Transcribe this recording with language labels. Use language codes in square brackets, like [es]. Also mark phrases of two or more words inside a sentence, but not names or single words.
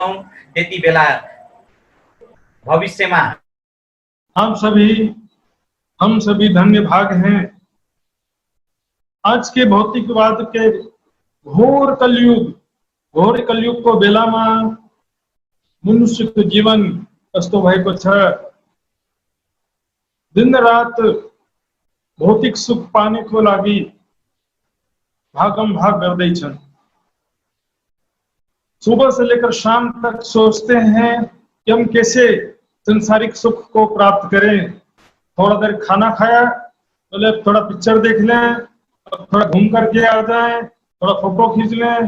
[ne] त्यति बेला भविष्यमा [hi] हम सभी धन्य भाग हैं। आज के भौतिकवाद के घोर कलयुग [ne] को बेलामा मनुष्यको जीवन कस्तो भएको छ। दिन रात भौतिक सुख पानेको लागि भागम भाग गर्दैछन्। [hi] सुबह से लेकर शाम तक सोचते हैं कि हम कैसे संसारिक सुख को प्राप्त करें। थोड़ा देर खाना खाया, बोले थोड़ा पिक्चर देख लें, थोड़ा घूम करके आ जाएं, थोड़ा फोटो खींच लें।